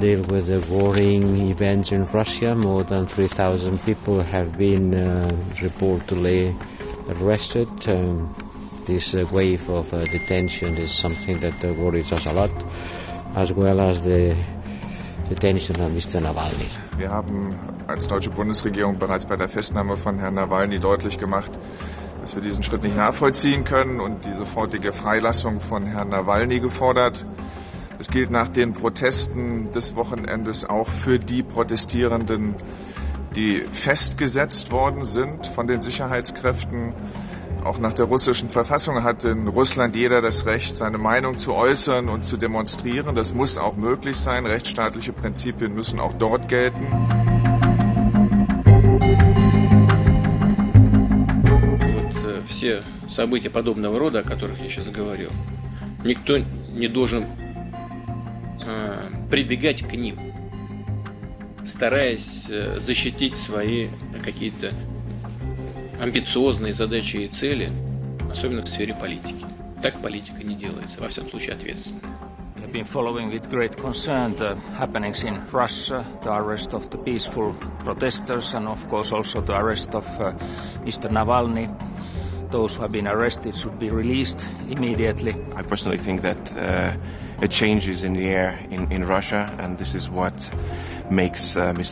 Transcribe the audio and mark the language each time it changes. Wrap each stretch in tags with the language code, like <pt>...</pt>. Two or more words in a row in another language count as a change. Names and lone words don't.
<en>with the warring events in Russia. More than 3,000 people have been reportedly arrested. This wave of detention is something that worries us a lot, as well as the detention of Mr. Навальный.</en> <de>Wir haben als deutsche Bundesregierung bereits bei der Festnahme von Herrn Nawalny deutlich gemacht, dass wir diesen Schritt nicht nachvollziehen können und die sofortige Freilassung von Herrn Nawalny gefordert. Das gilt nach den Protesten des Wochenendes auch für die Protestierenden, die festgesetzt worden sind von den Sicherheitskräften. Auch nach der russischen Verfassung hat in Russland jeder das Recht, seine Meinung zu äußern und zu demonstrieren. Das muss auch möglich sein. Rechtsstaatliche Prinzipien müssen auch dort gelten.</de> <ru>Вот все события подобного рода, о которых я сейчас говорил, никто не должен прибегать к ним, стараясь защитить свои какие-то амбициозные задачи и цели, особенно в сфере политики. Так политика не делается, во всяком случае ответственно.</ru> <en>We have been following with great concern the happenings in Russia, the arrest of the peaceful protesters and of course also the arrest of Mr. Navalny. Those who have been arrested should be released immediately. I personally think that a change is in the air in Russia, and this is what makes Mr.</en>